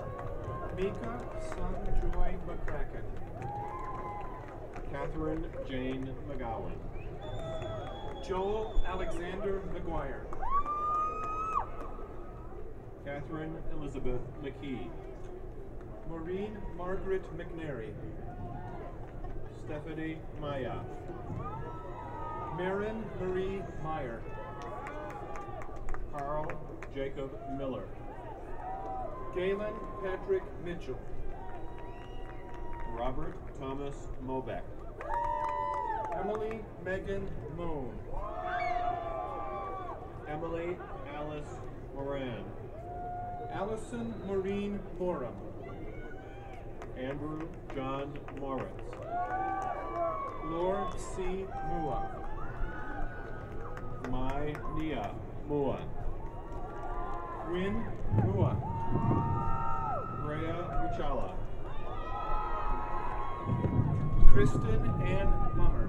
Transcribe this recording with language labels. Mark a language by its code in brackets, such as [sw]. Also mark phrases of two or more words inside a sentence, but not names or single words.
[en] Mika Sun Joy McCracken. Catherine Jane McGowan. Joel Alexander McGuire. Catherine Elizabeth McKee. Maureen Margaret McNary. Stephanie Maya. Marin Marie Meyer. Carl Jacob Miller. Galen Patrick Mitchell. Robert Thomas Mobeck. Emily Megan Moon. Emily Alice Moran. Allison Maureen Morum. Andrew John Moritz. Lord C. Mua. Mai Nia Mua. Win Mua. Rhea Uchala. Kristen Ann Mart.